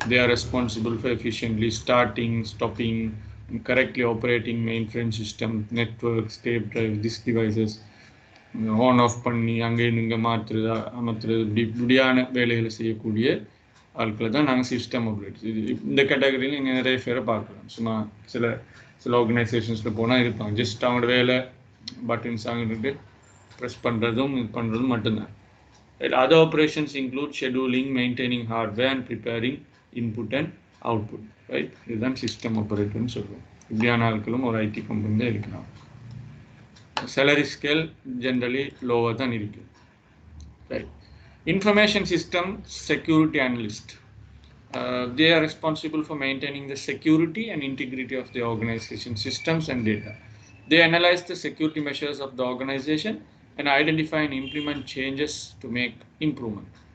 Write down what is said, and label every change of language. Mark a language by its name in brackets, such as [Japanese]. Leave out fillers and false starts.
[English] they are responsible for efficiently starting, stopping, correctly operating mainframe system, network, tape drive, disk devices [Tamil] on off பண்ணி அங்கேயும் இங்கே மாற்றுறதா அமர்த்துறது, இப்படியான வேலைகளை செய்யக்கூடிய ஆட்களை தான் நாங்கள் சிஸ்டம் ஆப்ரேட்டர்ஸ். இந்த கேட்டகரியில் நீங்கள் நிறைய பேரை பார்க்கலாம். சும்மா சில ஆர்கனைசேஷன்ஸில் போனால் இருப்பாங்க. ஜஸ்ட் அவங்களோட வேலை பட்டன்ஸ் அங்கிட்டு ப்ரெஸ் பண்ணுறதும் இது பண்ணுறதும் மட்டும்தான். [English] Other operations include scheduling, maintaining hardware and preparing input and output. Right? [Tamil] இதுதான் சிஸ்டம் ஆப்ரேட்டர்னு சொல்லுவோம். இப்படியான ஆட்களும் ஒரு ஐடி கம்பெனியில் இருக்கிறாங்க. [English] Salary scale generally lower than [Tamil] இருக்குது. [English] Right? Information system security analyst. They are responsible for maintaining the security and integrity of the organization systems and data. They analyze the security measures of the organization and identify and implement changes to make improvement.